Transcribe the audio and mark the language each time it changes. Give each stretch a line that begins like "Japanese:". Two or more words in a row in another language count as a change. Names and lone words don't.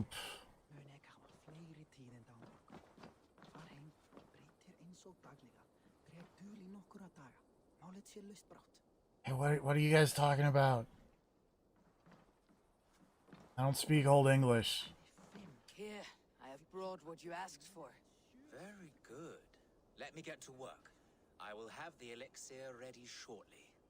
Old Norse: Mun ek hafa fleiri tíðindi á morgun. Far heim, breytir eins og daglega. Dreg dul í nokkura daga. Málið sé laust brátt.
English: Hey, what are you guys talking about? I don't speak Old English. Here, I have brought what you asked for. Very good. Let me get to work. I will have the elixir ready shortly.